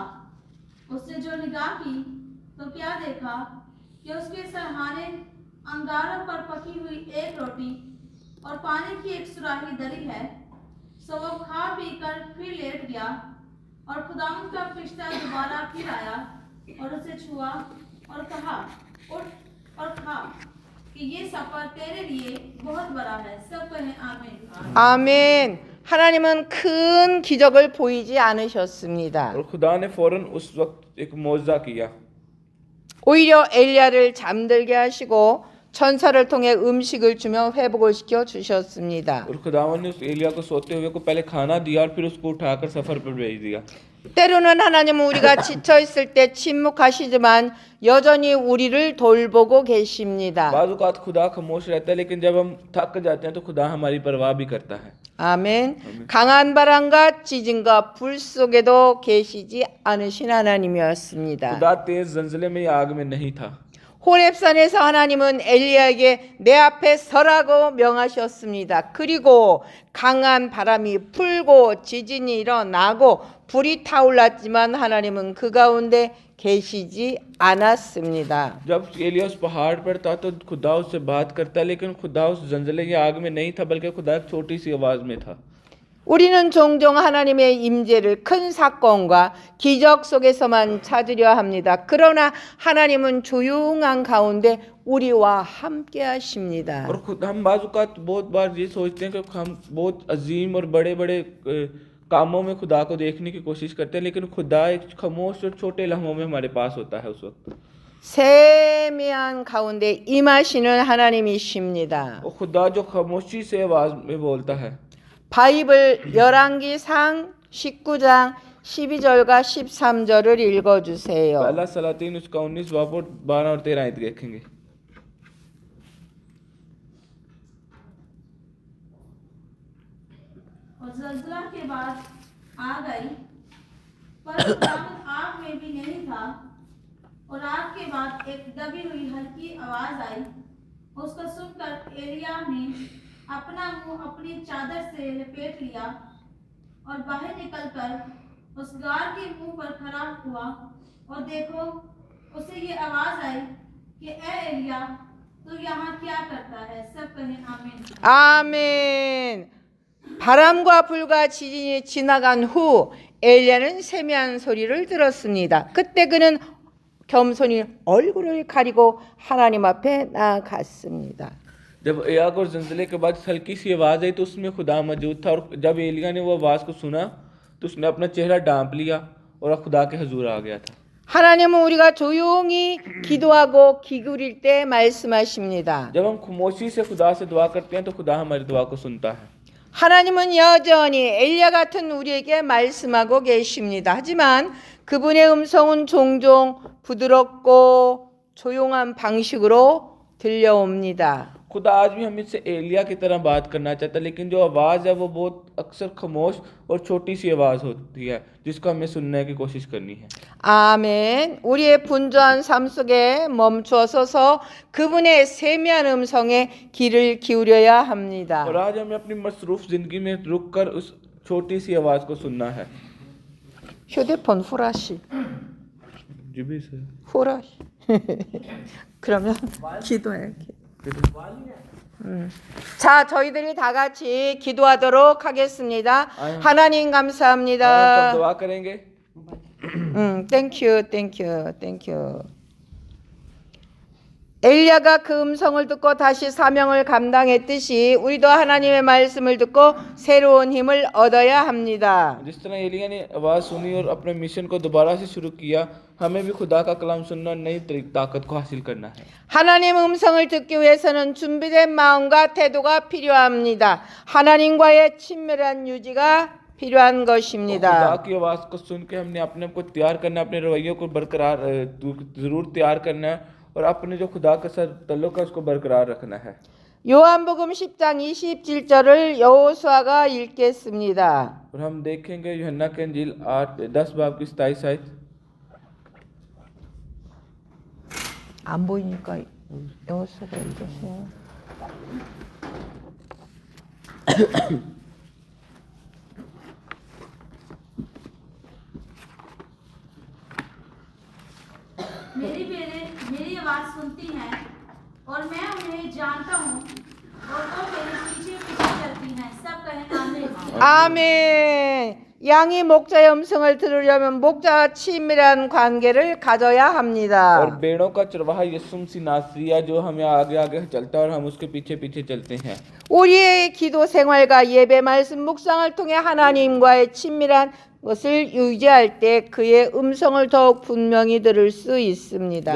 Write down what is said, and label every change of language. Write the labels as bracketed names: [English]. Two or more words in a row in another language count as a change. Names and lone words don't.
[Urdu] اس نے جو نگاہ کی تو کیا دیکھا کہ اس کے سرہانے انگاروں پر پکی ہوئی ایک روٹی اور پانی کی ایک صراحی دری ہے. سو وہ کھا پی کر پھر لیٹ گیا، اور خداوند کا فرشتہ دوبارہ پھر آیا اور اسے چھوا اور کہا، اٹھ اور کھا، کہ یہ سفر تیرے لیے بہت بڑا ہے. سب کہیں آمین. [Korean] 아멘. 하나님은 큰 기적을 보이지 않으셨습니다. [Urdu] اور خدا نے فوراً اس وقت ایک معجزہ کیا. [Korean] 오히려 엘리야를 잠들게 하시고 천사를 통해 음식을 주며 회복을 시켜 주셨습니다. [Urdu] اور خداون نے اس ایلیا کو سوتے ہوئے کو پہلے کھانا دیا اور پھر اس کو اٹھا کر سفر پر بھیج دیا. [Korean] 때로는 하나님은 우리가 지쳐 있을 때 침묵하시지만 여전히 우리를 돌보고 계십니다. [Urdu] بعض اوقات خدا خاموش رہتا ہے، لیکن جب ہم تھک جاتے ہیں تو خدا ہماری پرواہ بھی کرتا ہے. [Korean] 아멘. 강한 바람과 지진과 불 속에도 계시지 않으신 하나님이었습니다. [Urdu] خدا تیز جنجلے میں یا آگ میں نہیں تھا. [Korean] 호렙산에서 하나님은 엘리야에게 내 앞에 서라고 명하셨습니다. 그리고 강한 바람이 불고 지진이 일어나고 불이 타올랐지만 하나님은 그 가운데 계시지 않았습니다. [Urdu] جب ایلیا اس پہاڑ پر تھا تو خدا اس سے بات کرتا، لیکن خدا اس جنجلے کی آگ میں نہیں تھا، بلکہ خدا ایک چھوٹی سی آواز میں تھا. [Korean] 우리는 종종 하나님의 임재를 큰 사건과 기적 속에서만 찾으려 합니다. 그러나 하나님은 조용한 가운데 우리와 함께 하십니다. [Urdu] اور خود ہم بعض اوقات بہت بار یہ سوچتے ہیں کہ ہم بہت عظیم اور بڑے بڑے کاموں میں خدا کو دیکھنے کی کوشش کرتے ہیں، لیکن خدا ایک خاموش اور چھوٹے لمحوں میں ہمارے پاس ہوتا ہے اس وقت. [Korean] 세미한 가운데 임하시는 하나님이십니다. [Urdu] اور خدا جو خاموشی سے آواز میں بولتا ہے. [Korean] 바이블 열왕기상 19장 12절과 13절을 읽어주세요. [Urdu] پہلا سلاطین اس کا 19 باب اور 12 اور 13 آیت دیکھیں گے. اور زلزلہ کے بعد آگ آئی، پر خداوند آگ میں بھی نہیں تھا. اور آگ کے بعد ایک دبی ہوئی ہلکی آواز آئی. اس کو سن کر ایلیا نے اپنا منہ اپنی چادر سے لپیٹ لیا اور باہر نکل کر اس غار کے منہ پر کھڑا ہوا. اور دیکھو، اسے یہ آواز آئی کہ اے ایلیا، تو یہاں کیا کرتا ہے? سب کہیں آمین. [Korean] 아멘. 바람과 불과 지진이 지나간 후 엘리야는 세미한 소리를 들었습니다. 그때 그는 겸손히 얼굴을 가리고 하나님 앞에 나아갔습니다. [Urdu] جب آگ اور جنجلے کے بعد ہلکی سی آواز آئی تو اس میں خدا موجود تھا، اور جب ایلیا نے وہ آواز کو سنا تو اس نے اپنا چہرہ ڈھانپ لیا اور خدا کے حضور آ گیا تھا. [Korean] 하나님은 우리가 조용히 기도하고 기울일 때 말씀하십니다. [Urdu] جب ہم خاموشی سے خدا سے دعا کرتے ہیں تو خدا ہماری دعا کو سنتا ہے. [Korean] 하나님은 여전히 엘리야 같은 우리에게 말씀하고 계십니다. 하지만 그분의 음성은 종종 부드럽고 조용한 방식으로 들려옵니다. [Urdu] خدا آج بھی ہم سے ایلیا کی طرح بات کرنا چاہتا ہے، لیکن جو آواز ہے وہ بہت اکثر خاموش اور چھوٹی سی آواز ہوتی ہے جس کو ہمیں سننے کی کوشش کرنی ہے. [Korean] 아멘. 우리의 분주한 삶 속에 멈추어 서서 그분의 세미한 음성에 귀를 기울여야 합니다. [Urdu] اور آج ہمیں اپنی مصروف زندگی میں رک کر اس چھوٹی سی آواز کو سننا ہے. [Korean] 휴대폰 후라시. [Urdu] جی بھی سر. [Korean] 후라시. 그러면 기도해. 자, 저희들이 다 같이 기도하도록 하겠습니다. 하나님 [Urdu] हम [Korean] 감사합니다. [Urdu] دعا کریں گے. [Korean] 땡큐. 엘리야가 그 음성을 듣고 다시 사명을 감당했듯이 우리도 하나님의 말씀을 듣고 새로운 힘을 얻어야 합니다. [Urdu] جس طرح ایلیا نے آواز سنی اور اپنے مشن کو دوبارہ سے شروع کیا، ہمیں بھی خدا کا کلام سننا اور نئی طاقت کو حاصل کرنا ہے. [Korean] 하나님 음성을 듣기 위해서는 준비된 마음과 태도가 필요합니다. 하나님과의 친밀한 유지가 필요한 [Urdu] खुदा [Korean] 것입니다. [Urdu] کی آواز کو سن کے ہم نے اپنے آپ کو تیار کرنا ہے، اپنے رویوں کو برقرار ضرور تیار کرنا ہے اور اپنے جو خدا کے ساتھ تعلق ہے اس کو برقرار رکھنا ہے. [Korean] 요한복음 10장 27절을 여호수아가 읽겠습니다. [Urdu] اور ہم دیکھیں گے یوحنا کے انجیل 10 باب کی 27 آیت. [Korean] 안 보이니까 여호수아가 읽으세요. [Urdu] میری آواز سنتی ہیں اور میں انہیں جانتا ہوں اور وہ میرے پیچھے پیچھے چلتی ہیں. سب کہیں آمین. [Korean] 아멘. 양이 목자의 음성을 들으려면 목자와 친밀한 관계를 가져야 [Urdu] और [Korean] 합니다. [Urdu] بھیڑوں کا چرواہا یسوع مسیح ناصری ہے جو ہمیں آگے آگے چلتا ہے اور ہم اس کے پیچھے پیچھے چلتے ہیں. [Korean] 우리의 기도 생활과 예배 말씀 묵상을 통해 하나님과의 친밀한 것을 유지할 때 그의 음성을 더욱 분명히 들을 수 있습니다.